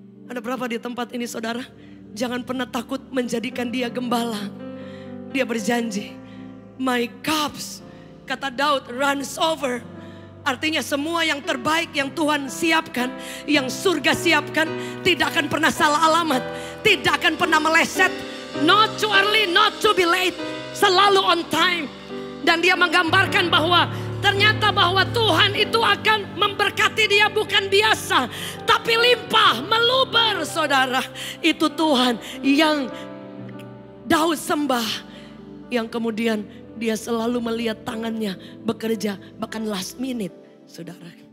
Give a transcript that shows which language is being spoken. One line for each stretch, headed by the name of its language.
Indonesian: Ada berapa di tempat ini saudara? Jangan pernah takut menjadikan dia gembala. Dia berjanji,
English: my cups,
Indonesian: kata Daud,
English: runs over.
Indonesian: Artinya semua yang terbaik yang Tuhan siapkan, yang surga siapkan, tidak akan pernah salah alamat. Tidak akan pernah meleset.
English: Not too early, not too be late.
Indonesian: Selalu
English: on time.
Indonesian: Dan dia menggambarkan bahwa ternyata bahwa Tuhan itu akan memberkati dia bukan biasa, tapi limpah, meluber saudara. Itu Tuhan yang Daud sembah. Yang kemudian dia selalu melihat tangannya bekerja bahkan
English: last minute
Indonesian: saudara.